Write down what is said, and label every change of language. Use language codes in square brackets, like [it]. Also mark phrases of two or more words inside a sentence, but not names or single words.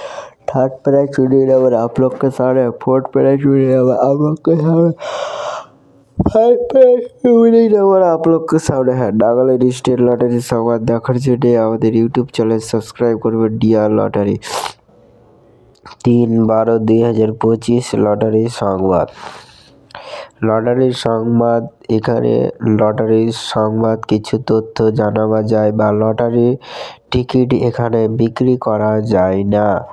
[en] थर्ड प्राइज विनिंग नंबर [hi] आप लोग के सामने है। [en] फोर्थ प्राइज विनिंग नंबर [hi] आप लोग के सामने, [en] फाइव प्राइज विनिंग नंबर [hi] आप लोग के सामने है। [bn] নাগাল্যান্ড স্টেট লটারি সংবাদ দেখার জন্য আমাদের [en] YouTube channel [bn] সাবস্ক্রাইব করবেন। ডিয়ার লটারি 3/12/2025 লটারি সংবাদ। লটারির সংবাদ এখানে লটারির সংবাদ কিছু তথ্য জানাবা যায় বা লটারির টিকিট এখানে বিক্রি করা যায় না।